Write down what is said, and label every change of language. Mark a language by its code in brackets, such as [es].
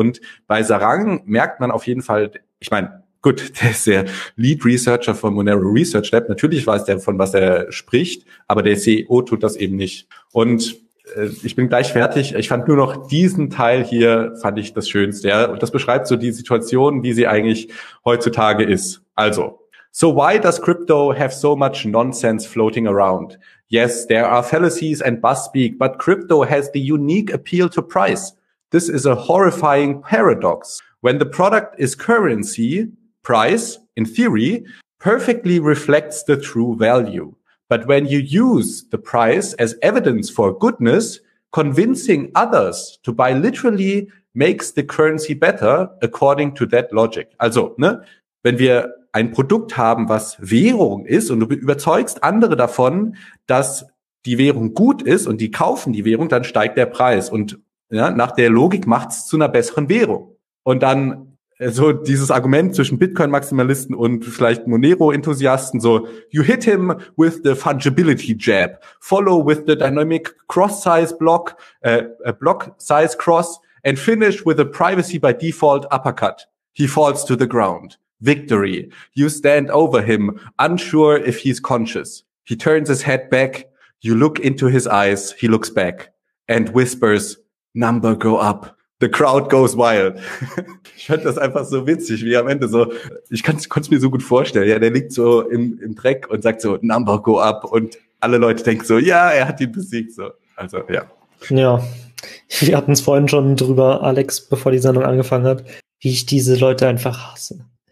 [de] Und bei Sarang merkt man auf jeden Fall, ich meine, gut, der ist der Lead Researcher von Monero Research Lab, natürlich weiß der, von was er spricht, aber der CEO tut das eben nicht. Und ich bin gleich fertig. Ich fand nur noch diesen Teil hier, fand ich das Schönste. Ja, das beschreibt so die Situation, wie sie eigentlich heutzutage ist. [en] Also, so why does crypto have so much nonsense floating around? Yes, there are fallacies and buzzspeak, but crypto has the unique appeal to price. This is a horrifying paradox. When the product is currency, price, in theory, perfectly reflects the true value. But when you use the price as evidence for goodness, convincing others to buy literally makes the currency better according to that logic. [de] Also, ne, wenn wir ein Produkt haben, was Währung ist und du überzeugst andere davon, dass die Währung gut ist und die kaufen die Währung, dann steigt der Preis. Und ja, nach der Logik macht's zu einer besseren Währung. Und dann so dieses Argument zwischen Bitcoin-Maximalisten und vielleicht Monero-Enthusiasten, so, [en] you hit him with the fungibility jab, follow with the dynamic cross-size block, block-size cross, and finish with a privacy by default uppercut. He falls to the ground. Victory. You stand over him, unsure if he's conscious. He turns his head back. You look into his eyes. He looks back and whispers, number go up. The crowd goes wild. [de] Ich fand das einfach so witzig, wie am Ende so, ich kann es mir so gut vorstellen. Ja, der liegt so im Dreck und sagt so, [en] number go up. [de] Und alle Leute denken so, ja, er hat ihn besiegt. So, also, ja. Ja, wir hatten es vorhin schon drüber, Alex, bevor die Sendung angefangen hat, wie ich diese Leute einfach hasse.